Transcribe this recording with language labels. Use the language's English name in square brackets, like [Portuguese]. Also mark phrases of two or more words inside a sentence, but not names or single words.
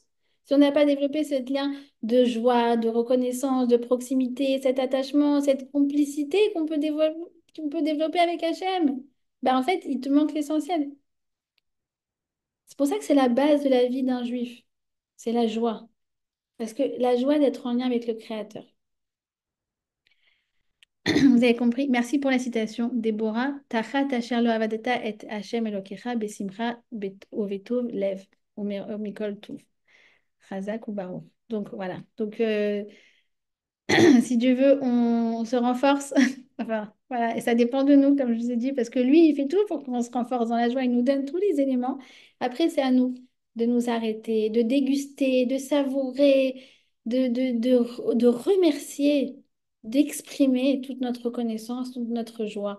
[French] Si on n'a pas développé ce lien de joie, de reconnaissance, de proximité, cet attachement, cette complicité qu'on peut développer avec Hachem, ben en fait, il te manque l'essentiel. C'est pour ça que c'est la base de la vie d'un juif. C'est la joie. Parce que la joie d'être en lien avec le Créateur. Vous avez compris? Merci pour la citation. Déborah, [Hebrew] תחת אשר לא עבדת את השם אלוקיך בשמחה ובטוב לב, מכל טוב. חזק וברוך. [French] Donc voilà. Donc si Dieu veut, on se renforce. Enfin, voilà. Et ça dépend de nous, comme je vous ai dit, parce que lui, il fait tout pour qu'on se renforce dans la joie. Il nous donne tous les éléments. Après, c'est à nous de nous arrêter, de déguster, de savourer, de remercier, d'exprimer toute notre reconnaissance, toute notre joie.